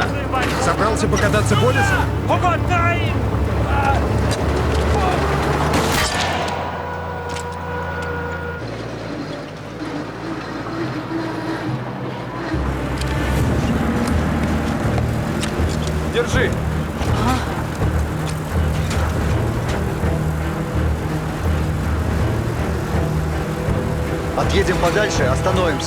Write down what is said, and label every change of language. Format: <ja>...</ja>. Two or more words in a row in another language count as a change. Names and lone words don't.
<ru>Собрался покататься по лесу?</ru> <de>Oh Gott, nein!</de> <ru>Держи. Отъедем подальше, остановимся.</ru>